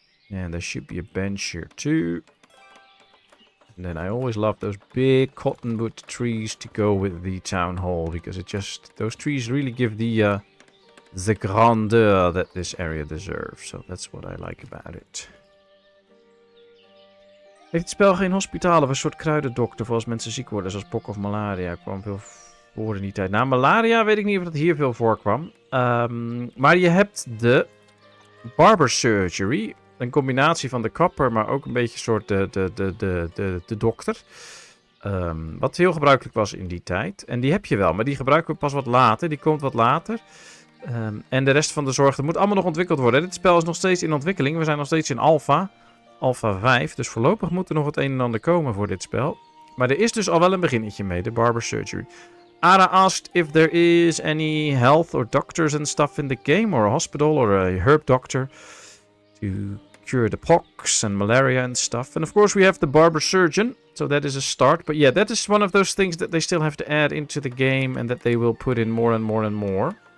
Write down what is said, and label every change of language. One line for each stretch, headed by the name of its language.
English: And there should be a bench here too. And then I always love those big cottonwood trees to go with the town hall. Because it just... those trees really give the grandeur that this area deserves. So that's what I like about it.
Dutch: Heeft het spel geen hospitalen of een soort kruidendokter voor als mensen ziek worden, zoals pok of malaria? Kwam veel voor in die tijd. Nou, malaria weet ik niet of dat hier veel voorkwam. Maar je hebt de barber surgery. Een combinatie van de kapper, maar ook een beetje een soort de dokter. Wat heel gebruikelijk was in die tijd. En die heb je wel, maar die gebruiken we pas wat later. Die komt wat later. En de rest van de zorg, dat moet allemaal nog ontwikkeld worden. Dit spel is nog steeds in ontwikkeling. We zijn nog steeds in alpha. Alpha 5. Dus voorlopig moet er nog het een en ander komen voor dit spel. Maar er is dus al wel een beginnetje mee, de barber surgery.
English: Ara asked if there is any health or doctors and stuff in the game, or a hospital or a herb doctor to cure the pox and malaria and stuff. And of course we have the barber surgeon, so that is a start. But yeah, that is one of those things that they still have to add into the game and that they will put in more and more and more.